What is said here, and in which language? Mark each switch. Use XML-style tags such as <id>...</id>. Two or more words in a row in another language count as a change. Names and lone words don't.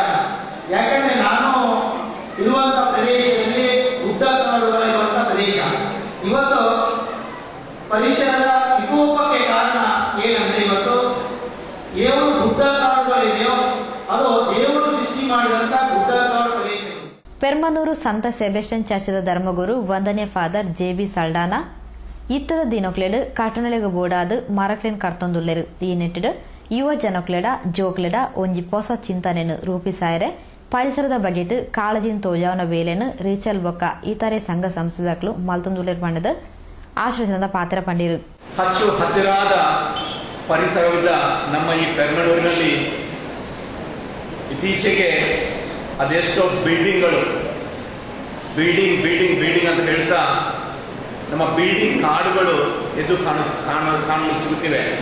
<kn>ಯಾಕಂದ್ರೆ ನಾನು ಇರುವಂತಹ ಪ್ರದೇಶದಲ್ಲಿ ಗುಡ್ಡ ಕಾಡುಗಳಿರುವಂತಹ ಪ್ರದೇಶ. ಇವತ್ತು ಪರಿಸರದ ವಿಕೋಪಕ್ಕೆ ಕಾರಣ ಏನಂದ್ರೆ ಇವತ್ತು ಏನು ಗುಡ್ಡ ಕಾಡುಗಳಿದೆಯೋ ಅದು ದೇವರು ಸೃಷ್ಟಿ ಮಾಡಿದಂತಹ ಗುಡ್ಡ ಕಾಡು ಪ್ರದೇಶಗಳು.</kn> <tcy>ಪೆರ್ಮನೂರು ಸಂತ ಸೆಬೆಸ್ಟಿಯನ್ ಚರ್ಚದ ಧರ್ಮಗುರು ವಂದನೆ ಫಾದರ್ ಜೆಬಿ ಸಲ್ಡಾನ ಇತ್ತದ ದಿನೊಕ್ಲೆಡ್ ಕಾಟನಳೆಗ ಬೋಡಾದು ಮರಕ್ಲೆನ್ ಕರ್ತೊಂದುಲ್ಲೆರು. ಈ ನೆಟ್ಟಿಡು ಯುವ ಜನಕ್ಲೆಡ ಜೋಕ್ಲೆಡ ಒಂಜಿ ಹೊಸ ಚಿಂತನೆಯನ್ನು ರೂಪಿಸಾಯರೆ ಪರಿಸರದ ಬಗೆಟ್ ಕಾಳಜಿನ ತೋಜಾವನ ವೇಲೆನು ರೀಚಲ್ ಬೊಕ್ಕ ಇತರೆ ಸಂಘ ಸಂಸ್ಥೆಗಳು ಮಲ್ತೊಂದುಲ್ಲೆರು ಪಂಡದು ಆಶ್ರಯದ ಪಾತ್ರ ಪಂಡಿರು.</tcy> <kn>ಹಚ್ಚು ಹಸಿರಾದ ಪರಿಸರವಿದ್ದ ನಮ್ಮ ಈ ಪೆರ್ಮನೂರಿನಲ್ಲಿ ಇತ್ತೀಚೆಗೆ ಅದೆಷ್ಟೋ ಬಿಲ್ಡಿಂಗ್ಗಳು ಬಿಲ್ಡಿಂಗ್ ಅಂತ ಹೇಳ್ತಾ ನಮ್ಮ ಬಿಲ್ಡಿಂಗ್ ಕಾಡುಗಳು ಎದ್ದು ಕಾಣಲು ಸಿಗುತ್ತಿವೆ.</kn>